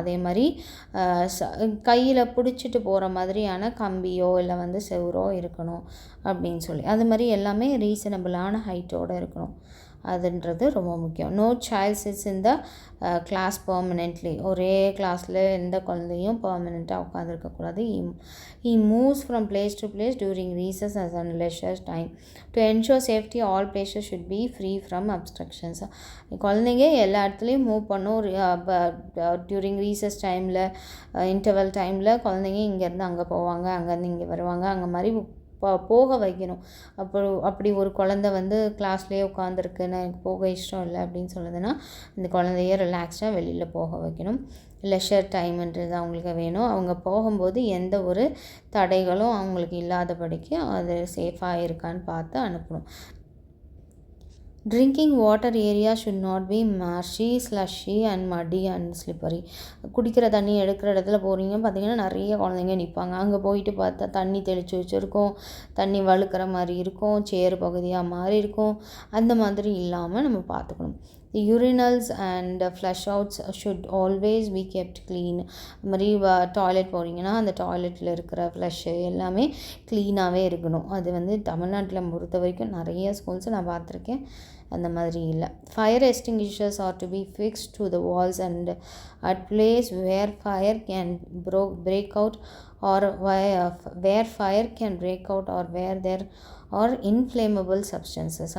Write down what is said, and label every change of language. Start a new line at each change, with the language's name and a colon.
Tamil: அதே மாதிரி கையில் பிடிச்சிட்டு போகிற மாதிரியான கம்பியோ இல்லை வந்து செவரோ இருக்கணும் அப்படின்னு சொல்லி, அது மாதிரி எல்லாமே ரீசனபிளான ஹைட்டோடு இருக்கணும், அதுன்றது ரொம்ப முக்கியம்.
English: No child sits in the class permanently.
Tamil: ஒரே கிளாஸில் எந்த குழந்தையும் பர்மனெண்ட்டாக உட்காந்துருக்கக்கூடாது.
English: he moves from place to place during recess and leisure time. to ensure safety all places should be free from obstructions.
Tamil: குழந்தைங்க எல்லா இடத்துலையும் மூவ் பண்ணும். டியூரிங் ரீசஸ் டைமில், இன்டர்வல் டைமில் குழந்தைங்க இங்கேருந்து அங்கே போவாங்க, அங்கேருந்து இங்கே வருவாங்க, அங்கே மாதிரி போக வைக்கணும். அப்படி ஒரு குழந்தை வந்து கிளாஸ்லேயே உட்காந்துருக்கு, நான் எனக்கு போக இஷ்டம் இல்லை அப்படின்னு சொல்லுதுன்னா இந்த குழந்தைய ரிலாக்ஸ்டாக வெளியில் போக வைக்கணும். லெஷர் டைம்ன்றது அவங்களுக்கு வேணும். அவங்க போகும்போது எந்த ஒரு தடைகளும் அவங்களுக்கு இல்லாதபடிக்கு அது சேஃபாக இருக்கான்னு பார்த்து அனுப்பணும்.
English: Drinking water area should not be marshy, slushy and muddy and slippery.
Tamil: குடிக்கிற தண்ணி எடுக்கிற இடத்துல போகிறீங்க பார்த்திங்கன்னா நிறைய குழந்தைங்க நிற்பாங்க, அங்கே போயிட்டு பார்த்தா தண்ணி தெளித்து வச்சுருக்கோம், தண்ணி வழுக்கிற மாதிரி இருக்கும், சேறு பகுதியாக மாறி இருக்கும், அந்த மாதிரி இல்லாமல் நம்ம பார்த்துக்கணும்.
English: The urinals and flush outs should always be kept clean.
Tamil: அது மாதிரி டாய்லெட் போகிறீங்கன்னா அந்த டாய்லெட்டில் இருக்கிற ஃப்ளஷ்ஷு எல்லாமே க்ளீனாகவே இருக்கணும். அது வந்து தமிழ்நாட்டில் பொறுத்த வரைக்கும் நிறைய ஸ்கூல்ஸை நான் பார்த்துருக்கேன், அந்த மாதிரி இல்லை.
English: Fire extinguishers are to be fixed to the walls and at place where fire can break out or where fire can break out or where there are inflammable substances.